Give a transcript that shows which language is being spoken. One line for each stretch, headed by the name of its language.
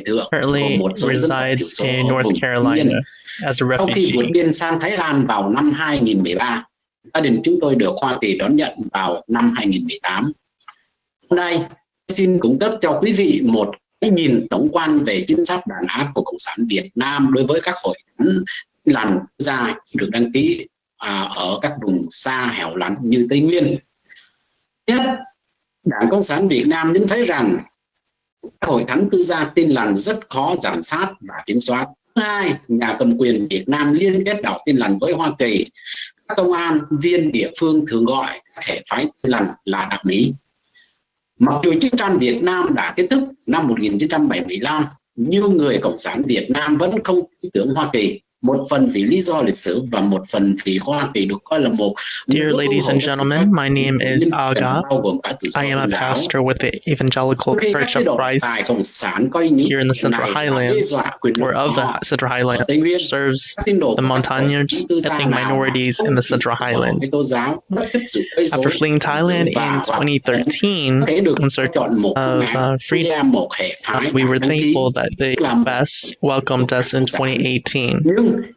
English: Currently resides in North Carolina as a refugee.
Vietnamese: Khi vượt biên sang Thái Lan vào năm 2013, gia đình chúng tôi được Hoa Kỳ đón nhận vào năm 2018. Hôm nay, xin cung cấp cho quý vị một cái nhìn tổng quan về chính sách đàn áp của Cộng sản Việt Nam đối với các hội thánh lành gia được đăng ký ở các vùng xa hẻo lánh như Tây Nguyên. Nhất, Đảng Cộng sản Việt Nam nhận thấy rằng các hội thánh tư gia tin lành rất khó giám sát và kiểm soát. Thứ hai, nhà cầm quyền Việt Nam liên kết đạo tin lành với Hoa Kỳ. Các công an viên địa phương thường gọi các hệ phái tin lành là đặc Mỹ. Mặc dù chiến tranh Việt Nam đã kết thúc năm 1975, nhiều người Cộng sản Việt Nam vẫn không tin tưởng Hoa Kỳ, một phần vì lý do lịch sử và một phần vì Hoa Kỳ được coi là một.
English: Dear ladies and gentlemen, my name is Aga. I am a pastor with the Evangelical Church of Christ here in the Central Highlands, or of the Central Highlands, serves the Montagnards, ethnic minorities in the Central Highlands. After fleeing Thailand in 2013 in search of freedom, we were thankful that the US welcomed us in 2018.